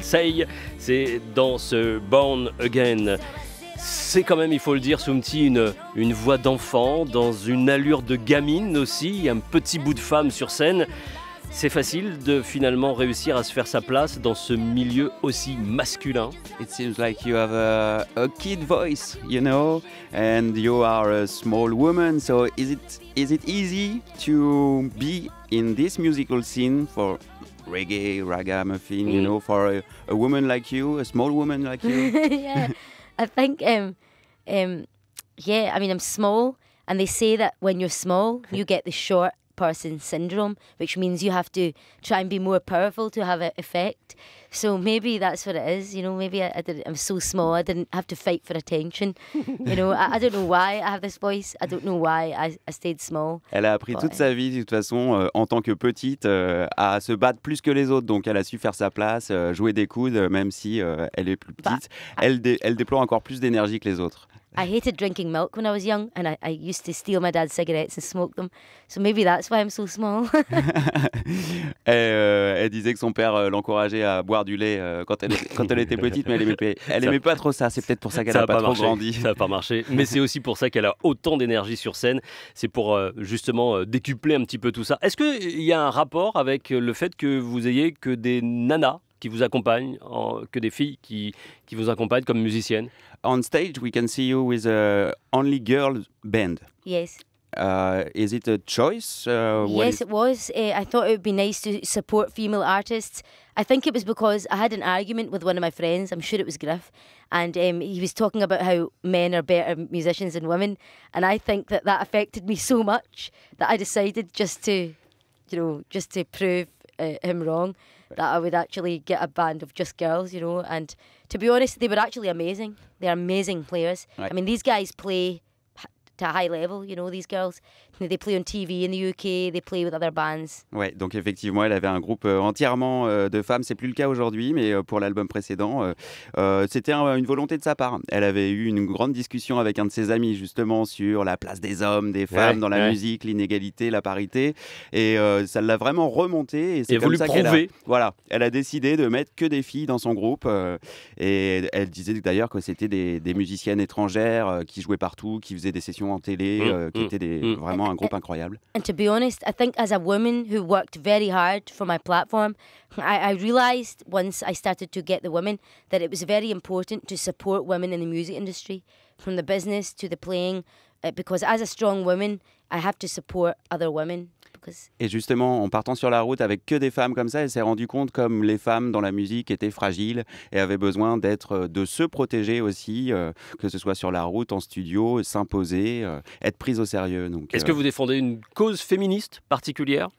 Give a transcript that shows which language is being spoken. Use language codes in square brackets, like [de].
[fr] Say, c'est dans ce Born Again. C'est quand même, il faut le dire, Soumti, une voix d'enfant, dans une allure de gamine aussi, un petit bout de femme sur scène. C'est facile de finalement réussir à se faire sa place dans ce milieu aussi masculin. [en] It seems like you have a kid voice, you know, and you are a small woman. So is it easy to be in this musical scene for reggae, ragamuffin, you know, for a woman like you, a small woman like you? Yeah. I think, yeah, I mean, I'm small, and they say that when you're small, you get the short person syndrome, which means you have to try and be more powerful to have an effect. So maybe that's what it is, you know, maybe I'm so small, I didn't have to fight for attention. You know, I don't know why I have this voice, I don't know why I stayed small. [fr] Elle a appris toute sa vie, de toute façon, en tant que petite, à se battre plus que les autres. Donc elle a su faire sa place, jouer des coudes, même si elle est plus petite. Elle déploie encore plus d'énergie que les autres. [en] I hated drinking milk when I was young, and I used to steal my dad's cigarettes and smoke them. So maybe that's why I'm so small. [fr] Elle disait que son père l'encourageait à boire du lait quand elle était petite, mais elle aimait pas trop ça. C'est peut-être pour ça qu'elle n'a pas trop grandi. Ça n'a pas marché. Mais c'est aussi pour ça qu'elle a autant d'énergie sur scène. C'est pour justement décupler un petit peu tout ça. Est-ce qu'il y a un rapport avec le fait que vous ayez que des nanas qui vous accompagnent, que des filles qui vous accompagnent comme musiciennes? [en] On stage, we can see you with a only girl band. Yes. Is it a choice? Yes, it was. I thought it would be nice to support female artists. I think it was because I had an argument with one of my friends. I'm sure it was Griff. And he was talking about how men are better musicians than women. And I think that affected me so much that I decided just to prove him wrong, that I would actually get a band of just girls, you know. And to be honest, they were actually amazing. They're amazing players. Right. I mean, these guys play to a high level, you know, these girls. They play on TV in the UK, they play with other bands. [fr] Ouais, donc effectivement, elle avait un groupe entièrement de femmes. C'est plus le cas aujourd'hui, mais pour l'album précédent, c'était une volonté de sa part. Elle avait eu une grande discussion avec un de ses amis, justement, sur la place des hommes, des femmes dans la musique, l'inégalité, la parité. Et ça l'a vraiment remonté. Et c'est comme ça qu'elle a décidé de mettre que des filles dans son groupe. Et elle disait d'ailleurs que c'était des musiciennes étrangères qui jouaient partout, qui faisaient des sessions en télé, qui étaient vraiment un groupe incroyable. [en] And to be honest, I think as a woman who worked very hard for my platform, I realised once I started to get the women that it was very important to support women in the music industry, from the business to the playing, because as a strong woman, I have to support other women. [fr] Et justement, en partant sur la route avec que des femmes comme ça, elle s'est rendue compte comme les femmes dans la musique étaient fragiles et avaient besoin de se protéger aussi, que ce soit sur la route, en studio, s'imposer, être prise au sérieux. Est-ce que vous défendez une cause féministe particulière?